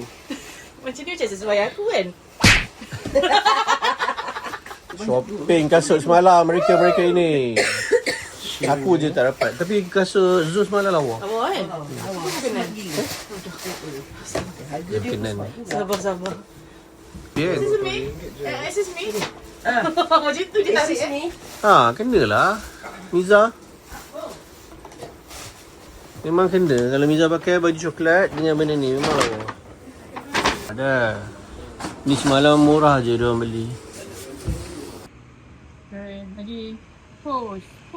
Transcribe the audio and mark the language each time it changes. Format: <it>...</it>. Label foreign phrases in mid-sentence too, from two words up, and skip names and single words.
<ms>Macam ni macam sesuai aku kan? Shopping kasut semalam mereka ini. Aku je tak dapat. Tapi kasut Zoo semalam lawa. Awak kan? Awak kenan. Kenan. Sabar. Bien.</ms> <en>Excuse me.</en> <ms>Macam tu dia tarik Kenalah. Miza. Memang kena. Kalau Miza pakai baju coklat dengan benda ni memang lawa. Ada. Ni semalam murah je diorang beli. Lagi. Push.</ms>